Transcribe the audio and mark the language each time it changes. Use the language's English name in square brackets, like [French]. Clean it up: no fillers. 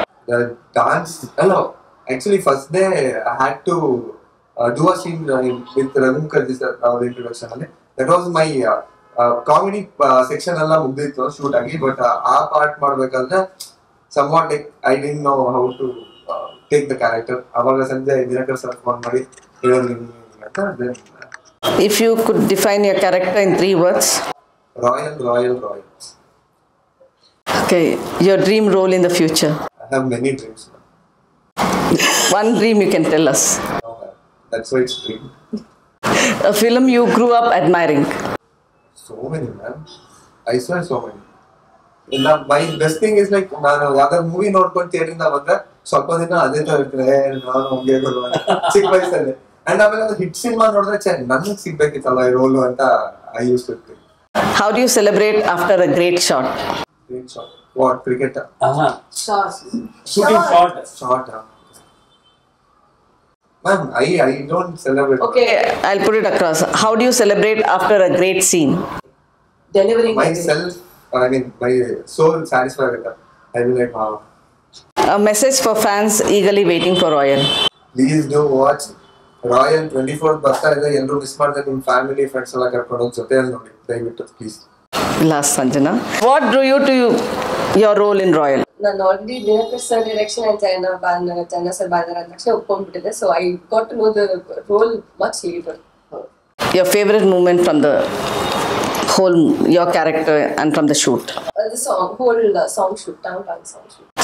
[English] The dance, no, actually first day I had to do a scene with Raghu Mukherjee sir, our introduction ಅಲ್ಲಿ. That was my comedy section [Kannada] ಎಲ್ಲ ಮುಗ್ದಿತ್ತು shoot ಆಗಿ. But ಆ part ಮಾಡ್ಬೇಕಾದ್ರೆ [English] somewhat like I didn't know how to take the character. [Kannada] ಅವಾಗ ಸಂಜೆ Dinakar sir phone ಮಾಡಿ ಹೇಳಿದ್ರು ಅಂತ. [English] Then If you could define your character in 3 words? Royal. Okay, your dream role in the future? I have many dreams. One dream you can tell us. That's why it's dream. A film you grew up admiring? So many, man. I swear so many. My best thing is like [Kannada] ನಾನು ಯಾವ್ದಾದ್ರು movie ನೋಡ್ಕೊಂಡು ಥಿಯೇಟರಿಂದ ಬಂದ್ರೆ ಸ್ವಲ್ಪ ದಿನ ಅದೇ ತರ ಇರ್ತದೆ. ನಾನು ಹಂಗೆ ಚಿಕ್ಕ ವಯಸ್ಸಲ್ಲಿ. ಅಂಡ್ ಆಮೇಲೆ ಒಂದು ಹಿಟ್ ಸಿನಿಮಾ ನೋಡಿದ್ರೆ ನನಗೆ ಸಿಗ್ಬೇಕಿತ್ತಲ್ಲ ಈ ರೋಲು ಅಂತ [English] I use to think. How do you celebrate after a great shot? Great shot. What? Cricket? Shooting shot. Shot. Ma'am, I don't celebrate. Okay, I'll put it across. How do you celebrate after a great scene? Delivering Myself, my soul satisfied with that. I will like, wow. A message for fans eagerly waiting for Royal. Please do watch Royal 24th [Kannada] ಬರ್ತಾ ಇದೆ. ಎಲ್ಲರೂ miss ಮಾಡ್ತಾರೆ. ನಿಮ್ಮ family friends ಎಲ್ಲ ಕರ್ಕೊಂಡು ಹೋಗಿ ಜೊತೆಯಲ್ಲಿ ನೋಡಿ ದಯವಿಟ್ಟು please. [English] Last, Sanjana. What drew you to your role in Royal? [Kannada] ನಾನು already Dinakar sir direction and ಜನ ಸರ್ ಬಾಂಧರ ಅಂದ ತಕ್ಷಣ ಒಪ್ಕೊಂಡ್ಬಿಟ್ಟಿದೆ. [English] So I got to know the role much later. Your favorite moment from the whole your character and from the shoot? The whole song shoot, downtown song shoot.